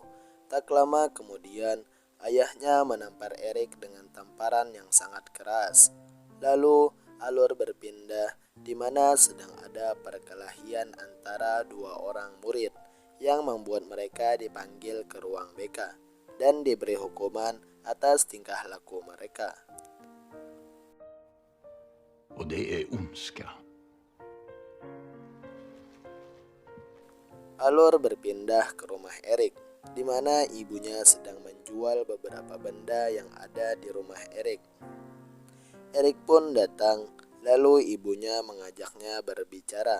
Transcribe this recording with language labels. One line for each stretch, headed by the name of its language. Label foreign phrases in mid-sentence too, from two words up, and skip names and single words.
Indonesian: Tak lama kemudian, ayahnya menampar Eric dengan tamparan yang sangat keras. Lalu, alur berpindah di mana sedang ada perkelahian antara dua orang murid yang membuat mereka dipanggil ke ruang BK dan diberi hukuman atas tingkah laku mereka.
Swedish: Och det är ondska.
Indonesian: Alur berpindah ke rumah Eric, di mana ibunya sedang menjual beberapa benda yang ada di rumah Eric. Eric pun datang, lalu ibunya mengajaknya berbicara.